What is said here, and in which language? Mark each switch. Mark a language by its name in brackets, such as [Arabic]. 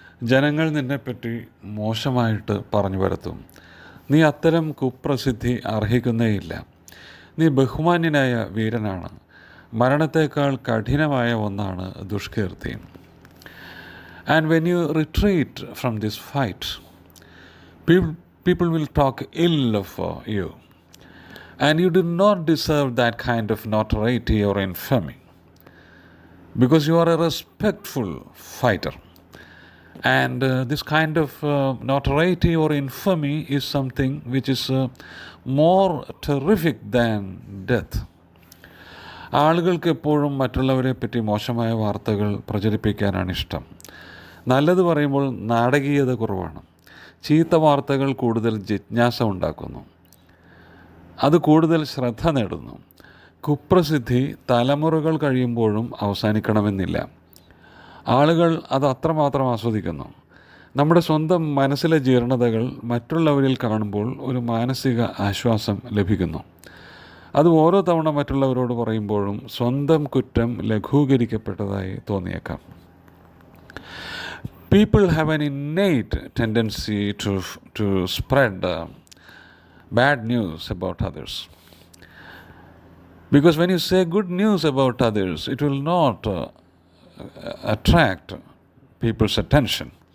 [Malayalam] ജനങ്ങൾ നിന്നെപ്പറ്റി മോശമായിട്ട് പറഞ്ഞു വരുത്തും. നീ അത്തരം കുപ്രസിദ്ധി അർഹിക്കുന്നേയില്ല. നീ ബഹുമാന്യനായ വീരനാണ്. മരണത്തേക്കാൾ കഠിനമായ ഒന്നാണ് ദുഷ്കീർത്തി. [English] And when you retreat from this fight, people will talk ill of you. And you do not deserve that kind of notoriety or infamy, because you are a respectful fighter. And this kind of notoriety or infamy is something which is more terrific than death. [Malayalam] ആളുകൾക്ക് എപ്പോഴും മറ്റുള്ളവരെ പറ്റി മോശമായ വാർത്തകൾ പ്രചരിപ്പിക്കാനാണ് ഇഷ്ടം. നല്ലത് പറയുമ്പോൾ നാടകീയത കുറവാണ്. ചീത്ത വാർത്തകൾ കൂടുതൽ ജിജ്ഞാസ ഉണ്ടാക്കുന്നു. അത് കൂടുതൽ ശ്രദ്ധ നേടുന്നു. കുപ്രസിദ്ധി തലമുറകൾ കഴിയുമ്പോഴും അവസാനിക്കണമെന്നില്ല. ആളുകൾ അത് അത്രമാത്രം ആസ്വദിക്കുന്നു. നമ്മുടെ സ്വന്തം മനസ്സിലെ ജീർണതകൾ മറ്റുള്ളവരിൽ കാണുമ്പോൾ ഒരു മാനസിക ആശ്വാസം ലഭിക്കുന്നു. അത് ഓരോ തവണ മറ്റുള്ളവരോട് പറയുമ്പോഴും സ്വന്തം കുറ്റം ലഘൂകരിക്കപ്പെട്ടതായി തോന്നിയേക്കാം. [English] People have an innate tendency to spread bad news about others. Because when you say good news about others, it will not attract people's attention.